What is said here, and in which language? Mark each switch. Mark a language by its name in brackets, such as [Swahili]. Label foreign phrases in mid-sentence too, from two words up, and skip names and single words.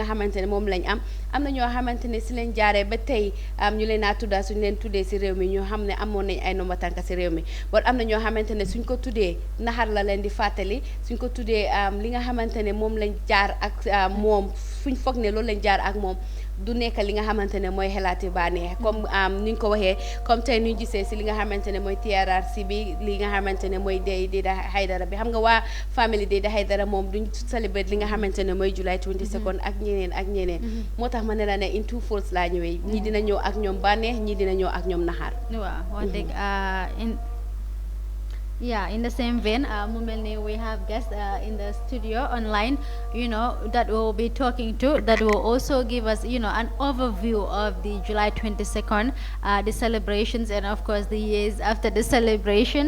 [Wolof] xamantene mom lañ am na ñoo xamantene ci lañ jaaré ba tay ñu leena tudda suñ leen tuddé ci réew mi ñu xamné amon nañ ay nomba tanka ci réew mi, but am na ñoo xamantene suñ ko tuddé naxar la leen di fatali, suñ ko tuddé li nga xamantene mom lañ jaar ak mom fuñ fogné loolu lañ jaar ak mom du nekk li nga xamantene moy xelaati bané, comme niñ ko waxé comme tay ñu gisé ci li nga xamantene moy TRRC bi, li nga xamantene moy Dayda Haidara bi. Xam nga wa family Dayda Haidara mom duñ celebrate li nga xamantene moy July 22nd ak ñeneen motax ma ne la ne [English] in two folds [Wolof] la ñëwé, ñi dina ñëw ak ñom bané, ñi dina ñëw ak ñom naxar. Waaw, wax dëgg [English] in the same vein, we have guests in the studio online, that we'll be talking to, that will also give us, an overview of the July 22nd, the celebrations, and of course the years after the celebration.